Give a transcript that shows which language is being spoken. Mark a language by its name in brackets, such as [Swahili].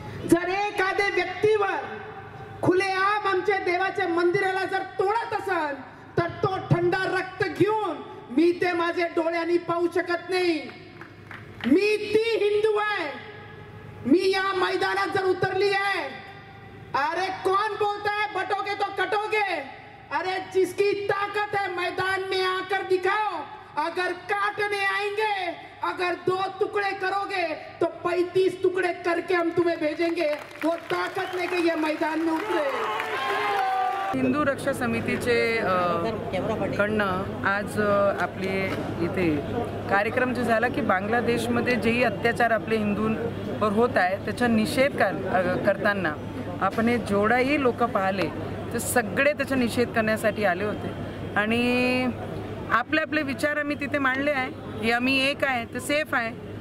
[Marathi] जर एखाद्या व्यक्तीवर खुलेआम आमच्या देवाच्या मंदिराला जर तोडत असाल तर तो थंड रक्त घेऊन मी ते माझ्या डोळ्यांनी पाहू शकत नाही। मी ती हिंदू आहे, मी या मैदानात जर उतरली है। [Hindi] अरे कौन बोलता है बटोगे तो कटोगे, अरे जिसकी ताकत है मैदान में आकर दिखाओ। अगर काटने आएंगे, अगर 2 टुकड़े करोगे तो 35 टुकड़े करके हम तुम्हें भेजेंगे। वो ताकत लेके ये मैदान में उतरे। [Marathi] हिंदू रक्षा समितीचे कडनं आज आपले इथे कार्यक्रम जो झाला की बांगलादेशमध्ये जेही अत्याचार आपले हिंदूंवर होत आहे त्याचा निषेध करताना आपण हे जेवढाही लोक पाहिले ते सगळे त्याचा निषेध करण्यासाठी आले होते आणि आपले आपले विचार आम्ही तिथे मांडले आहे की आम्ही एक आहे ते सेफ आहे।